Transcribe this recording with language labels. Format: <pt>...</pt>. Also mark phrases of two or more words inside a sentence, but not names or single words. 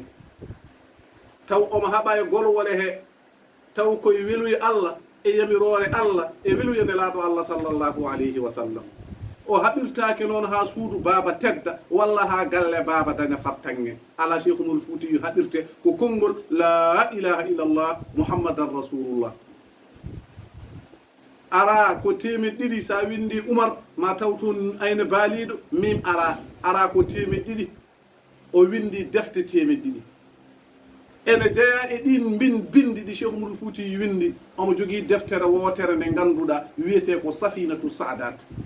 <ff>taw omo haɓa e golowole he taw koye weluye allah e yamirore allah e weluye nelaɗo allah</ff> <ar>صلى الله عليه وسلم.</ar> <ff>o haɓirtake noon ha suudu baaba tedda walla ha galle baaba daña fartange. ala cheikh Umarul Fuutiyu haɓirte ko konngol</ff> <ar>لا إله إلا الله محمدا رسول الله.</ar> <ff>ara ko temeɗɗiɗi, sa windi Umar ma taw toon ayne baaliɗo mim ara ko temeɗɗiɗi. o windi defte temeɗɗiɗi. ene jeeya e ɗin bindi ɗi cheikh Umarul Fuutiyu windi. omo jogui deftere wootere nde ganduɗa wiyete ko safinatu sadat.</ff>